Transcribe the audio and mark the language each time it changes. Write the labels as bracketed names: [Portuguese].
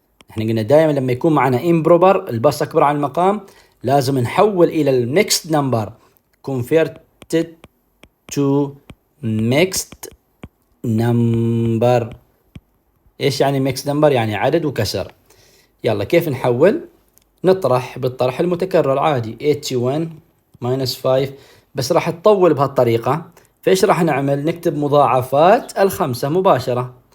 [Arabic] احنا قلنا دائما لما يكون معنا improper البسط أكبر عن المقام لازم نحول إلى الميكست نمبر. [English] Converted to mixed number. [Arabic] إيش يعني mixed number؟ يعني عدد وكسر. يلا كيف نحول؟ نطرح بالطرح المتكرر عادي. 81 minus 5 بس راح تطول بهالطريقة. فإيش راح نعمل؟ نكتب مضاعفات الخمسة مباشرة.